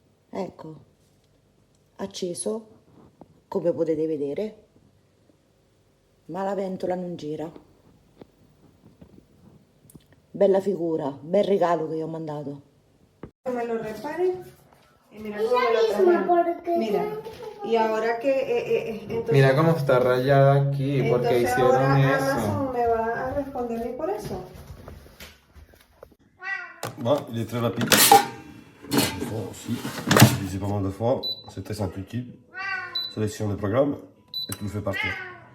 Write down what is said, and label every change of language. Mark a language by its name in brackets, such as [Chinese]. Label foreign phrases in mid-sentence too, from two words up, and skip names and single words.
[Italian] ecco, acceso, come potete vedere, ma la ventola non gira. Bella figura, bel regalo che io ho mandato. [Spanish] Me lo repare y mira cómo me lo trajeron. Mira, y ahora que entonces, Mira cómo está rayada aquí, porque entonces hicieron ahora eso. Amazon me va a responder por eso. [French] Bon, il est très rapide. Le fond aussi, utilisé pas mal de fois. C'est très intuitif. Sélection de programme et tout le fait partir.